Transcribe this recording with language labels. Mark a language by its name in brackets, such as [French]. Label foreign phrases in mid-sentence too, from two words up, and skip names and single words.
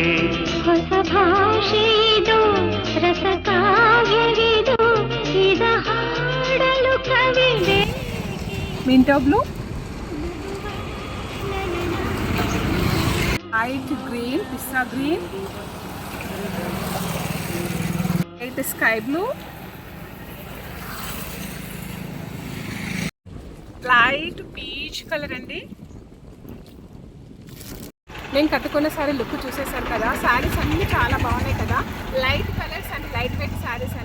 [Kannada] ಹೊಸ ಭಾಷೆಯಿದು ರಸಕಾವ್ಯವಿದು ಇದ ಹಾಡಲು ಕವಿದೆ [English] minto blue, light green, pista green, light sky blue, light peach colour అండి. [Telugu] నేను కట్టుకున్న సారీ లుక్ చూసేసాను కదా. శారీస్ అన్నీ చాలా బాగున్నాయి కదా. [English] light colours and light weight [Telugu] శారీస్ అండి.